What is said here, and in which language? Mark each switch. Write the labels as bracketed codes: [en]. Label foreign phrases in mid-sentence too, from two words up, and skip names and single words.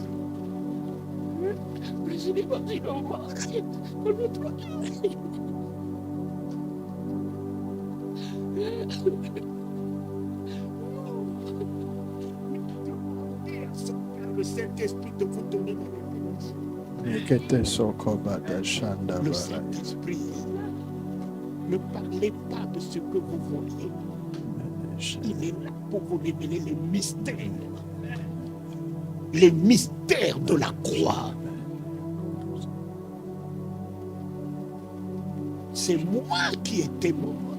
[fr] Prêche l'évangile aux morts pendant 3 jours. Le Saint-Esprit de vous donner la révélation. Nekete sokobata shanda Le bara. Saint-Esprit, ne parlez pas de ce que vous voyez. Il est là pour vous révéler les mystères. Les mystères de la croix. C'est moi qui étais mort.